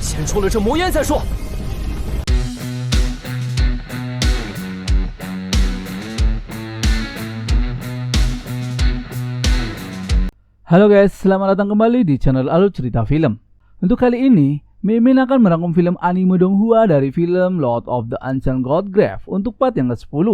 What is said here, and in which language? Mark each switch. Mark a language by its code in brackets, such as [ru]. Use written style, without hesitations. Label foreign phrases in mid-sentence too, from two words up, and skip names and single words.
[zh] 出了这魔烟再说。 [id] Halo guys, selamat datang kembali di channel Alur Cerita Film. Untuk kali ini, Mimin akan merangkum film anime Donghua dari film Lord of the Ancient God Grave untuk part yang ke-10.